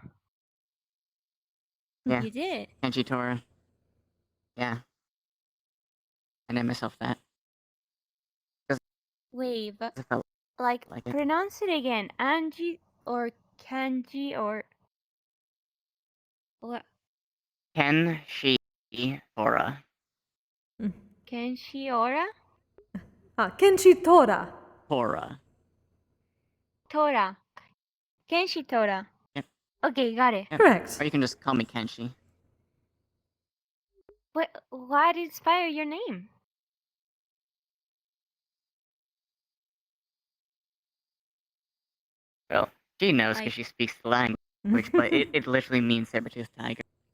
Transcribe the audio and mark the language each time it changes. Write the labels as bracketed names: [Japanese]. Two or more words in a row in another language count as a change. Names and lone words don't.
[English] Yeah. You did? Kenji Tora. Yeah. I named myself that. Wait, but... I felt Like, like it. pronounce it again. Angie or Kanji or what? Kenshi Tora. Kenshi Ora? Kenshi Tora. Tora. Tora. Kenshi Tora. Yep. Okay, got it. Yep. Correct. Or you can just call me Kenshi. What inspired your name? Well, she knows because she speaks the language, but it literally means saber-toothed tiger.